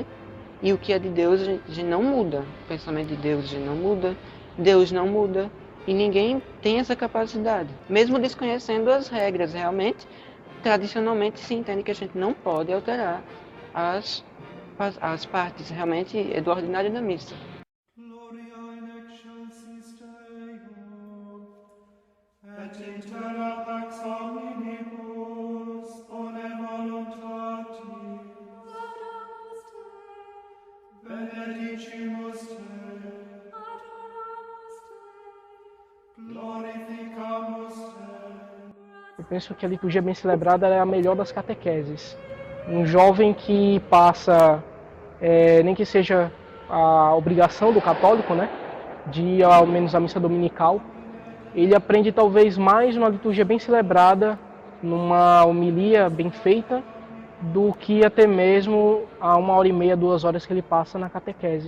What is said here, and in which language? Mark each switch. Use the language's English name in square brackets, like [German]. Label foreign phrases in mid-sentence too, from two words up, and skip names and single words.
[Portuguese] E o que é de Deus a gente não muda, o pensamento de Deus a gente não muda, Deus não muda, e ninguém tem essa capacidade. Mesmo desconhecendo as regras, realmente, tradicionalmente se entende que a gente não pode alterar as partes, realmente, do ordinário da missa. [Latin] Gloria in excelsis Deo, et in terra pax omnibus, bone voluntatis. Laudamus Dei, benedicimus Dei, adoramus Dei, glorificamus Dei. [Portuguese] Eu penso que a liturgia bem celebrada é a melhor das catequeses. Um jovem que passa, nem que seja a obrigação do católico, né, de ir ao menos à missa dominical, ele aprende talvez mais numa liturgia bem celebrada, numa homilia bem feita, do que até mesmo a 1h30, 2 horas que ele passa na catequese.